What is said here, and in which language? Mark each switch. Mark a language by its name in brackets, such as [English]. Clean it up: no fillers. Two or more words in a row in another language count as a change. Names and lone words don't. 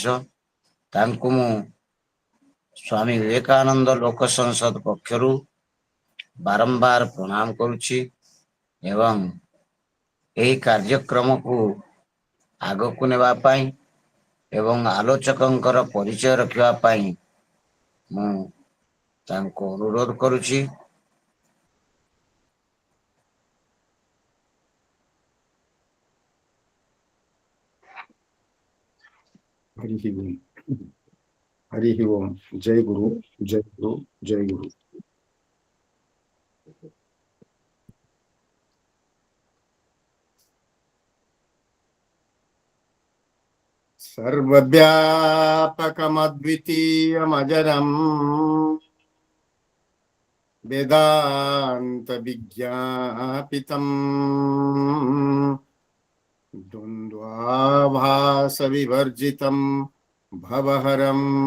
[Odia] ତାଙ୍କୁ ମୁଁ ସ୍ୱାମୀ ବିବେକାନନ୍ଦ ଲୋକ ସଂସଦ ପକ୍ଷରୁ ବାରମ୍ବାର ପ୍ରଣାମ କରୁଛି ଏବଂ ଏହି କାର୍ଯ୍ୟକ୍ରମକୁ ଆଗକୁ ନେବା ପାଇଁ ଏବଂ ଆଲୋଚକଙ୍କର ପରିଚୟ ରଖିବା ପାଇଁ ମୁଁ ତାଙ୍କୁ ଅନୁରୋଧ କରୁଛି। [Sanskrit] हरि ओम, हरि ओम। जय गुरु, जय गुरु, जय गुरु। सर्वव्यापकमद्वितीयमजरम् वेदांत विज्ञापितम् द्वन्द्वाभास विवर्जितम् भवहरम्